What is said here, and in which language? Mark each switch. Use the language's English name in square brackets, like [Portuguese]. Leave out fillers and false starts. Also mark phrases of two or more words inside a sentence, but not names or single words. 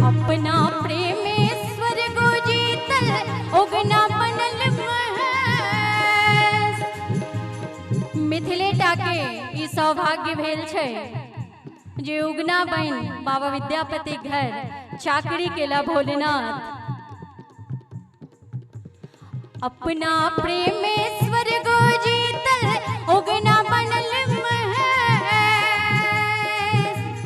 [Maithili] अपना प्रेमेश्वर गो जीतल, उगना बनल महेश। मिथिलेटा के ई सौभाग्य भेल छै जे उगना बन बाबा विद्यापति घर चाकरी केला भोलेनाथ। अपना प्रेमेश्वर गो जीतल, उगना बनल महेश।